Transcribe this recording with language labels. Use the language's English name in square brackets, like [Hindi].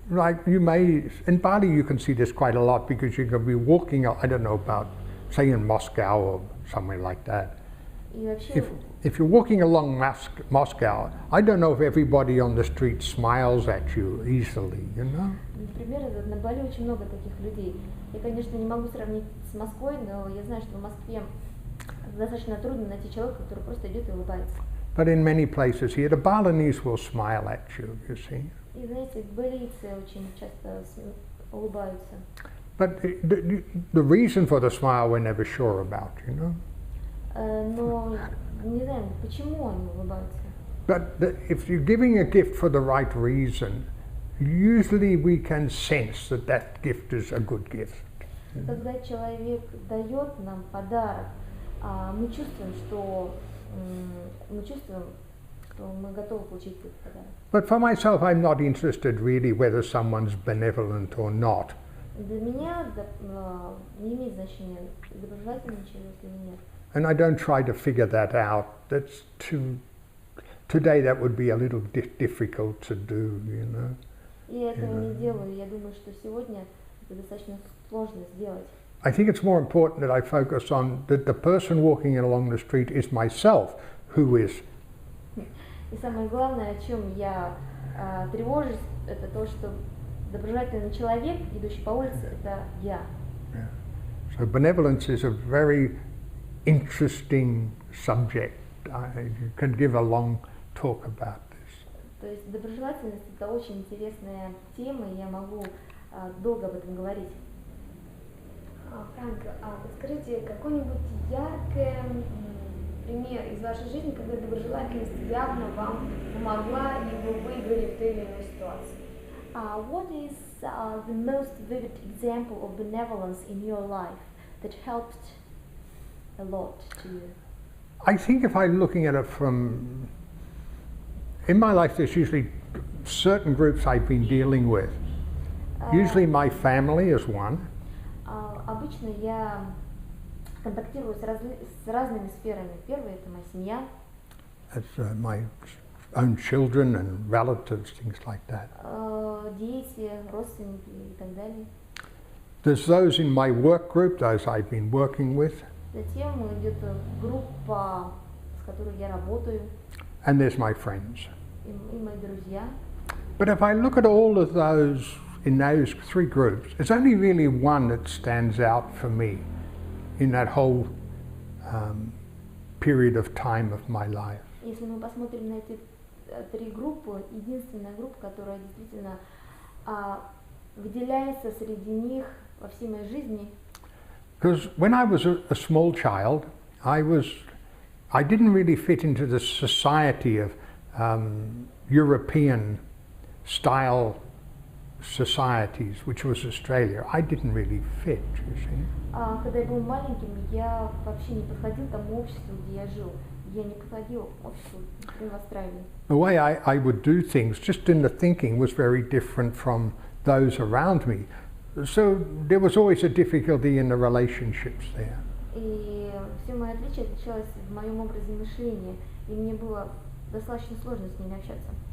[English] Like you may, in Bali you can see this quite a lot because you can be walking, I don't know about, say in Moscow or somewhere like that. If you're walking along Moscow, I don't know if everybody on the street smiles at you easily, you know? [Russian] Например, на Бали очень много таких людей. Я, конечно, не могу сравнить с Москвой, но я знаю, что в Москве достаточно трудно найти человека, который просто идет и улыбается. [English] But in many places here, the Balinese will smile at you, you see. [Russian] И знаете, балийцы очень часто улыбаются. [English] But the reason for the smile we're never sure about, you know? [Russian] Но не знаем, почему они улыбаются. [English] But if you're giving a gift for the right reason, usually we can sense that that gift is a good gift. [Russian] Когда человек дает нам подарок, мы чувствуем, что мы готовы получить этот подарок. [English] But for myself, I'm not interested really whether someone's benevolent or not. [Russian] Для меня не имеет значения, доброжелательный человек или нет. [English] And I don't try to figure that out. Today that would be a little difficult to do, you know. [Russian] И я этого не делаю. Я думаю, что сегодня это достаточно сложно сделать. [English] I think it's more important that I focus on that the person walking along the street is myself, who is. [Russian] И самое главное, о чем я тревожусь, это то, что доброжелательный человек, идущий по улице, это я. [English] Yeah. So benevolence is a very interesting subject. You can give a long talk about this. [Russian] То есть доброжелательность — это очень интересная тема, и я могу долго об этом говорить. Франк, подскажите какой-нибудь яркий пример из вашей жизни, когда доброжелательность явно вам помогла и вы выиграли в той или иной ситуации? [English] What is the most vivid example of benevolence in your life that helped a lot to you? I think if I'm looking at it from, in my life there's usually certain groups I've been dealing with. Usually my family is one. [Russian] Обычно я контактирую с разными сферами. Первое — это моя семья. [English] That's my own children and relatives, things like that. [Russian] Дети, родственники и так далее. [English] There's those in my work group, those I've been working with. [Russian] Затем идет группа, с которой я работаю. [English] And there's my friends. [Russian] И мои друзья. [English] But if I look at all of those in those three groups, there's only really one that stands out for me in that whole period of time of my life. [Russian] Если мы посмотрим на эти три группы, единственная группа, которая действительно выделяется среди них во всей моей жизни. [English] Because when I was a small child, I didn't really fit into the society of European style societies, which was Australia. I didn't really fit, you see. [Russian] Когда я был маленьким, я вообще не подходил к тому обществу, где я жил. Я не подходил к обществу в Австралии. [English] The way I would do things, just in the thinking, was very different from those around me. So there was always a difficulty in the relationships there. [Russian] И все мои отличия отличалось в моем образе мышления, и мне было достаточно сложно с ними общаться.